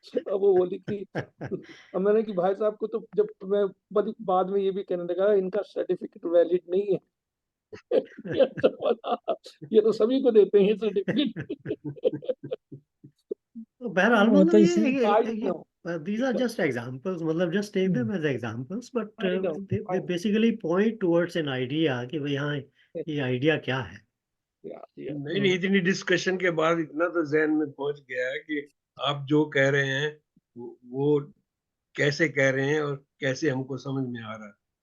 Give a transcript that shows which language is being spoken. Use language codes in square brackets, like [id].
[hi] अब वो बोली कि, अब मैंने कि भाई साहब को तो जब मैं बाद में ये भी कहने लगा इनका सर्टिफिकेट वैलिड नहीं है। ये तो बोला, ये तो सभी को देते हैं सर्टिफिकेट। तो बहरहाल वो मतलब तो इसी [en] I know, these are just examples, [hi] मतलब [en] just take them as examples, but I know, they basically point towards an idea [hi] कि भाई हाँ ये आइडिया क्या है। नहीं नहीं, इतनी डिस्कशन के बाद इतना तो जहन में पहुंच गया है कि आप जो कह रहे हैं वो कैसे कह रहे हैं और कैसे हमको समझ में आ रहा है।